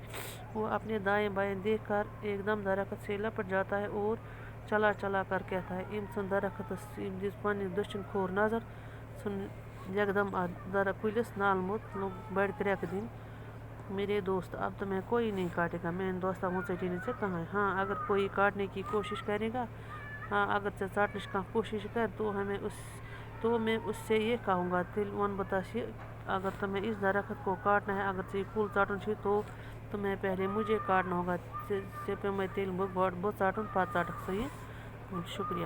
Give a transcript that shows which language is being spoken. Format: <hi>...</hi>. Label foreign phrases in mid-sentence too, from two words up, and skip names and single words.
<ur>وہ اپنے دائیں بائیں دیکھ کر ایک دم درخت سے لپٹ جاتا ہے اور چلا چلا کر کہتا ہے</ur> <ks>أمۍ ژھٕن درختس أمۍ دِژ پننہِ دٔچھِنۍ کھوٚر نظر ژھُن یکدم کُلِس نال موٚت لوٚگ بڑِ کرٛٮ۪کہٕ دِنۍ</ks> <ur>میرے دوست اب تمہیں کوئی نہیں کاٹے گا</ur> <ks>میٛانہِ دوستہ وۄنۍ ژٔٹی نہٕ ژےٚ کٕہۭنۍ</ks> <ur>ہاں اگر کوئی کاٹنے کی کوشش کرے گا</ur> <ks>ہاں اگر ژےٚ ژٹنٕچ کانٛہہ کوشش کر</ks> <ur>تو میں اس سے یہ کہوں گا</ur> <ks>تیٚلہِ وَنہٕ بہٕ تس یہِ</ks> <ur>اگر تمہیں اس درخت کو کاٹنا ہے</ur> <ks>اگر ژےٚ یہِ کُل ژٹُن چھُے</ks> <ur>تو تمہیں پہلے مجھے کاٹنا ہوگا</ur> <ks>ژےٚ پیوٚمے تیٚلہِ بہٕ ژٹُن پتہٕ ژٹکھ ژٕ یہِ شُکریہ</ks>